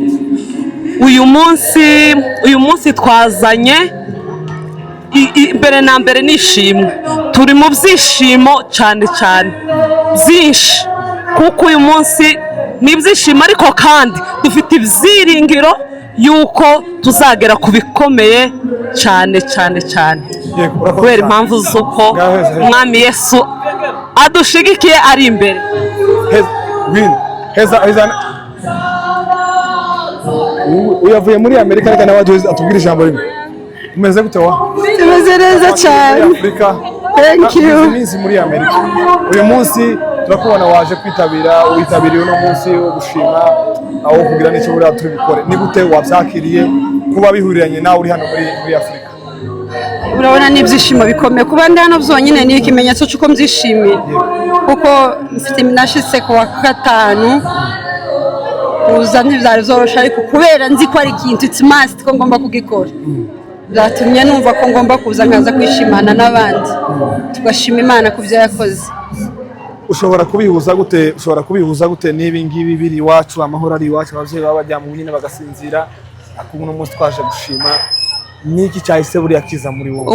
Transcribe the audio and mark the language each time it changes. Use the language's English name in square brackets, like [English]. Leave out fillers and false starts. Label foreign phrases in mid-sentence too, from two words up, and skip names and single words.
[Kinyarwanda] uyu munsi twazanye mbere na mbere nishimwe, turi mu byishimo cyane byinshi, kuko uyu munsi ni ibyishimo ariko kandi dufite ibyiringiro yuko tuzagera ku bikomeye cyane kubera impamvu z'uko umwami Yesu adushigikiye ari imbere. Uyavuye muri Amerika reka nawe atubwira ijambo rimwe. Umeze gute wa? Tumeze neza cyane. [English] Thank you. [Kinyarwanda] Iminsi muri Amerika. Uyu munsi turakubona waje kwitabira, witabiriye uno munsi wo gushima aho kugira n'icyo buriya turi bukore. Ni gute wabyakiriye kuba bihuriranye nawe uri hano muri Afurika? Urabona ni ibyishimo bikomeye kuba ndi hano byonyine ni ikimenyetso cy'uko mbyishimiye, kuko mfite nashitse ku wa gatanu kuza ntibyari byoroshye, ariko kubera nzi ko ari ikintu [English] it's must [Kinyarwanda] ko ngomba kugikora byatumye numva ko ngomba kuza nkaza kwishimana n'abandi tugashima Imana ku byo yakoze. Ushobora kubihuza gute n'ibi ngibi biri iwacu, amahoro ari iwacu, abavyeyi baba bajya mu nyine bagasinzira, akuno munsi twaje gushima niki cyahise buriya kiza muri wowe?